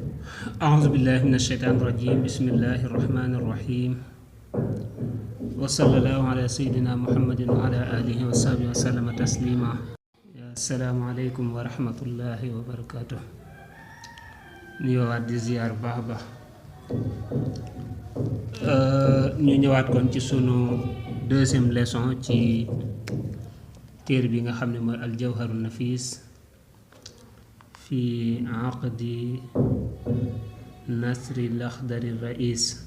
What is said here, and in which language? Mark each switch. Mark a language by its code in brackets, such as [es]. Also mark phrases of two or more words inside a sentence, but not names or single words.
[ar] أعوذ بالله من الشيطان الرجيم بسم الله الرحمن الرحيم وصلى الله على سيدنا محمد وعلى آله وصحبه وسلم تسليما السلام عليكم ورحمة الله وبركاته [wo] nuyoowaat di ziar baax a baax ñu ñëwaat kon ci sunu [fr] deuxième leçon [wo] ci téere bi nga xam ne mooy aljawharu nafis fi aqdi nasri laxdari rais